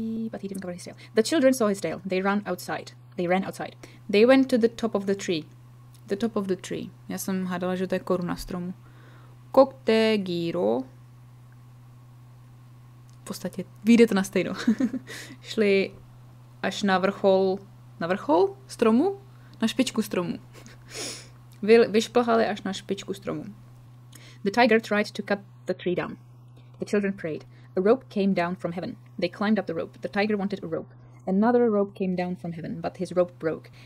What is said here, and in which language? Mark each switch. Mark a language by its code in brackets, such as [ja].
[en] But he didn't cover his tail. The children saw his tail. They ran outside. They went to the top of the tree. The top of the tree. [cs] Já jsem hádala, že to je koruna stromu. Kokte giro. V podstatě vyjde to na stejno. Šli až na vrchol stromu? Na špičku stromu. Vyšplhali až na špičku stromu. [en] The tiger tried to cut the tree down. The children prayed. A rope came down from heaven. They climbed up the rope. The tiger wanted a rope. Another rope came down from heaven, but his rope broke.